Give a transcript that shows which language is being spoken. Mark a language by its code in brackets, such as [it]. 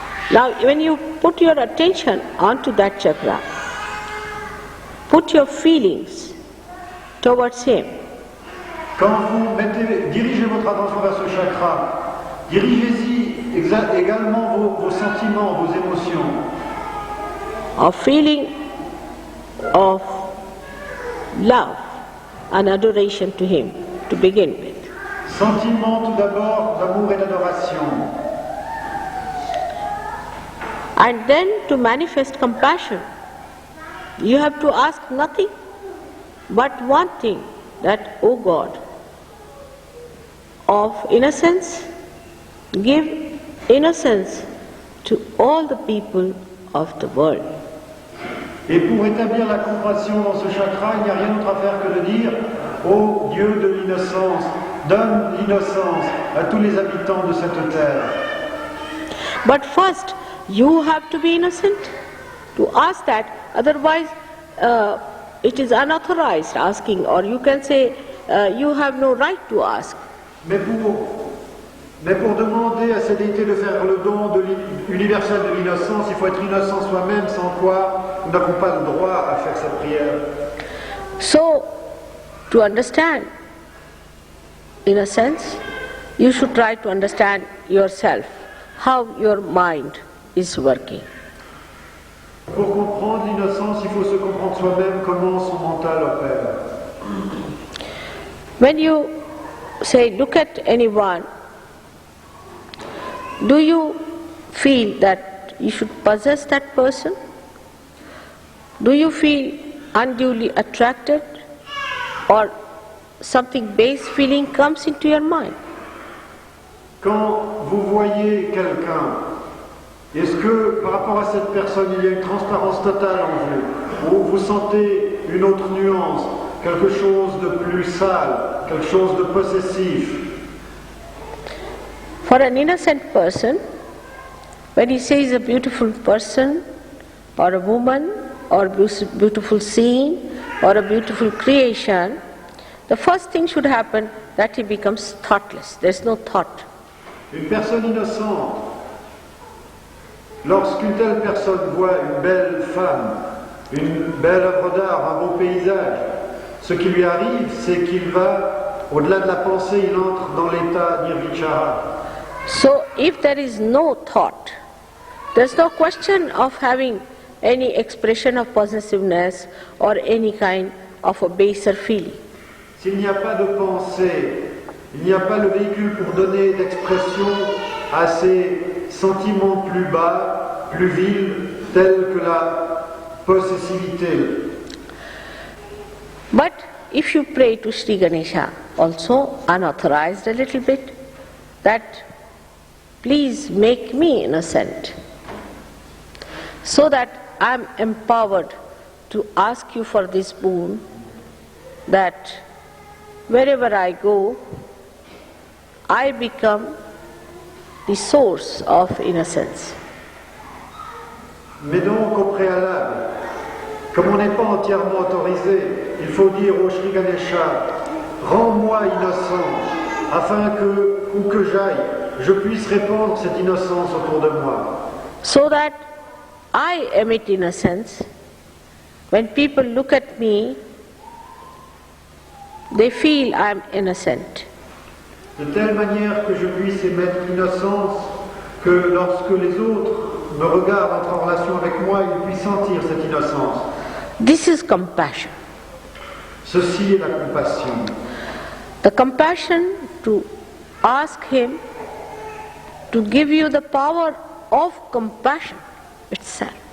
[en] Now when you put your attention onto that chakra, put your feelings towards him. [fr] Quand vous dirigez votre attention vers ce chakra, dirigez-y également vos sentiments, vos émotions. [en] A feeling of love and adoration to him to begin with. [fr] Sentiment tout d'abord d'amour et d'adoration. [en] And then to manifest compassion, you have to ask nothing but one thing, that, O God of innocence, give innocence to all the people of the world. [fr] Et pour établir la compassion dans ce chakra, il n'y a rien d'autre à faire que de dire, ô Dieu de l'innocence, donne l'innocence à tous les habitants de cette terre. [en] But first, you have to be innocent to ask that, otherwise it is unauthorized asking, or you can say you have no right to ask. [fr] Mais pour demander à cette déité de faire le don universel de l'innocence, il faut être innocent soi-même, sans quoi nous n'avons pas le droit à faire cette prière. [en] So, to understand, in a sense, you should try to understand yourself, how your mind is working. [fr] Pour comprendre l'innocence, il faut se comprendre soi-même comment son mental opère. [en] When you say, look at anyone, do you feel that you should possess that person? Do you feel unduly attracted or something base feeling comes into your mind. [fr] Quand vous voyez quelqu'un, est-ce que par rapport à cette personne, il y a une transparence totale en vous, ou vous sentez une autre nuance, quelque chose de plus sale, quelque chose de possessif? [en] For an innocent person, when he sees a beautiful person, or a woman, or a beautiful scene, or a beautiful creation, the first thing should happen that he becomes thoughtless. There is no thought. [fr] Une personne innocente, lorsqu'une telle personne voit une belle femme, une belle œuvre d'art, un beau paysage, ce qui lui arrive, c'est qu'il va, au-delà de la pensée, il entre dans l'état nirvichara. [en] So if there is no thought, there is no question of having any expression of possessiveness or any kind of a baser feeling. [fr] S'il n'y a pas de pensée, il n'y a pas le véhicule pour donner d'expression à ces sentiments plus bas, plus vils, tels que la possessivité. [en] But if you pray to Shri Ganesha, also unauthorized a little bit, that please make me innocent, so that I am empowered to ask you for this boon, that wherever I go, I become the source of innocence. [fr] Mais donc au préalable, comme on n'est pas entièrement autorisé, il faut dire au Shri Ganesha, rends-moi innocent, afin que, où que j'aille, je puisse répandre cette innocence autour de moi. [en] So that I emit innocence, when people look at me, they feel I am innocent. [fr] De telle manière que je puisse émettre l'innocence, que lorsque les autres me regardent, entrent en relation avec moi, ils puissent sentir cette innocence. [en] This is compassion. [fr] Ceci est la compassion. [en] The compassion to ask him to give you the power of compassion itself.